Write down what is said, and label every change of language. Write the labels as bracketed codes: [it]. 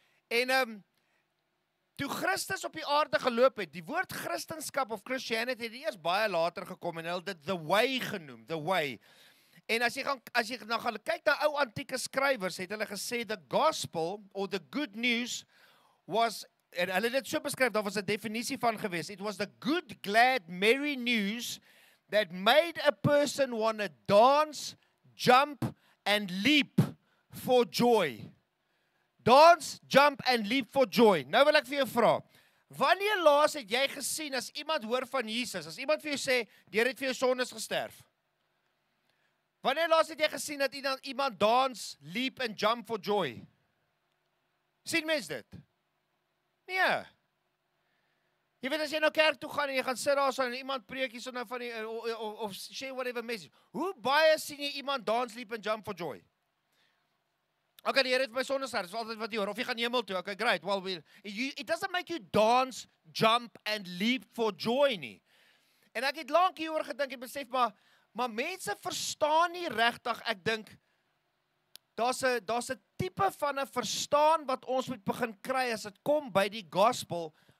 [af] En toe Christus op die aarde geloop het, die woord Christendom of Christianity het eers baie later gekom en hulle dit [en] the way [af] genoem, [en] the way. [af] En as jy nou gaan kyk na ou antieke skrywers, het hulle gesê [en] the gospel or the good news was, [af] en hulle het dit so beskryf, daar was 'n definisie van gewees. [en] It was the good, glad, merry news that made a person want to dance, jump and leap for joy. Dance, jump and leap for joy. [af] Nou wil ek vir jou vra, wanneer laas het jy gesien as iemand hoor van Jesus, as iemand vir jou sê, die Here het vir jou sondes gesterf? Wanneer laas het jy gesien dat iemand [en] dance, leap and jump for joy? [af] Sien mens dit? Nee. Jy weet as jy nou kerk toe gaan en jy gaan sit daar so en iemand preek hier so nou van die of [en] share whatever message. [af] Hoe baie sien jy iemand [en] dance, leap and jump for joy? [af] Okay, die Here het my sondes gesterf, dis altyd wat jy hoor. Of jy gaan hemel toe. [en] Okay, great. Well, it doesn't make you dance, jump and leap for joy [af] nie. En ek het lank hieroor gedink en besef maar mense verstaan nie regtig, ek dink daar's 'n tipe van 'n verstaan wat ons moet begin kry as dit kom by die gospel.